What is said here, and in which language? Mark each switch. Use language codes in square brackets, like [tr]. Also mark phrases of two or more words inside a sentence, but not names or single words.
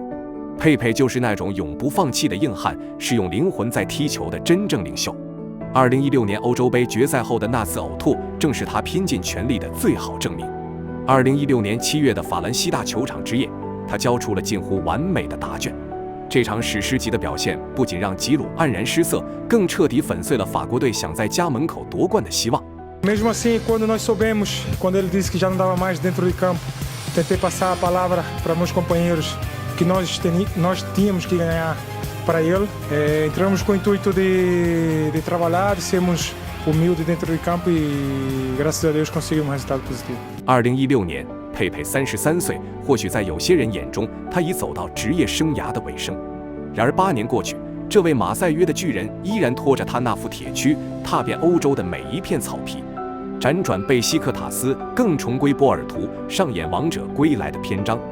[zh] 佩佩就是那种永不放弃的硬汉，是用灵魂在踢球的真正领袖。2016年欧洲杯决赛后的那次呕吐，正是他拼尽全力的最好证明。2016年7月的法兰西大球场之夜，他交出了近乎完美的答卷。这场史诗级的表现不仅让吉鲁黯然失色，更彻底粉碎了法国队想在家门口夺冠的希望。 [pt] Mesmo assim, quando nós soubemos, quando ele disse que já não dava mais dentro de campo, tentei passar a palavra para meus companheiros que nós tínhamos que ganhar para ele. Entramos com o intuito de trabalhar, de sermos humildes dentro de campo e graças a Deus conseguimos um resultado positivo. [zh] 2016年， 佩佩33岁，或许在有些人眼中，他已走到职业生涯的尾声。然而8年过去，这位马赛约的巨人依然拖着他那副铁躯，踏遍欧洲的每一片草皮，辗转贝西克塔斯，更重归波尔图，上演王者归来的篇章。